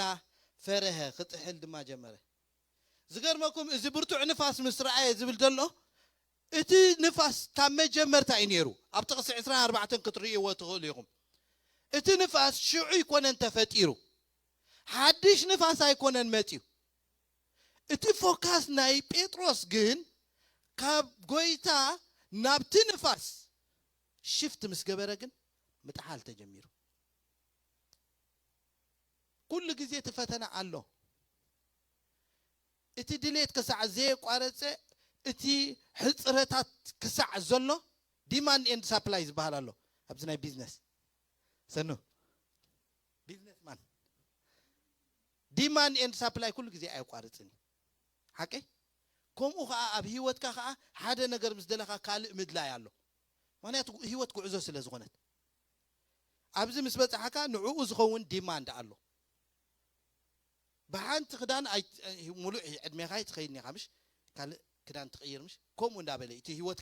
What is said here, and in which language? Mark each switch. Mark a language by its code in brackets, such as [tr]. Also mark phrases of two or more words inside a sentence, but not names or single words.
[ti] ፈረኸ ክጥሕል ድማ ጀመረ ዝገርመኩም እዚ ብርቱዕ ንፋስ ምስ ረኣየ ዝብል ዘሎ እቲ ንፋስ ካብ መጀመርታ እዩ ነይሩ ኣብ ጥቕሲ 24 ክትርእይዎ ትኽእሉ ኢኹም እቲ ንፋስ ሽዑ ይኮነን ተፈጢሩ ሓድሽ ንፋስ ኣይኮነን መፂኡ እቲ ፎካስ ናይ ጴጥሮስ ግን ካብ ጎይታ ናብቲ ንፋስ ሽፍት ምስ ገበረ ግን ምጥሓል ተጀሚሩ ኩሉ ግዜ ተፈተና ኣሎ እቲ ድሌት ክሳዕ ዘየቋረፀ እቲ ሕፅረታት ክሳዕ ዘሎ [en] demand and supply [ti] ዝበሃል ኣሎ ኣብዚ ናይ ቢዝነስ ሰኑ [en] business man demand and supply [ti] ኩሉ ግዜ ኣይቋርፅን ሓቂ ከምኡ ከዓ ኣብ ህይወትካ ከዓ ሓደ ነገር ምስ ደለኻ ካልእ ምድላይ ኣሎ ምክንያቱ ህይወት ጉዕዞ ስለ ዝኾነት ኣብዚ ምስ በፅሓካ ንዕኡ ዝኸውን ዲማንድ ኣሎ ብሓንቲ ክዳን ሙሉእ ዕድሜኻ ትኸይድኒ ኢኻ ምሽ ካልእ ክዳን ትቀይር ምሽ ከምኡ እንዳበለ እቲ ህይወት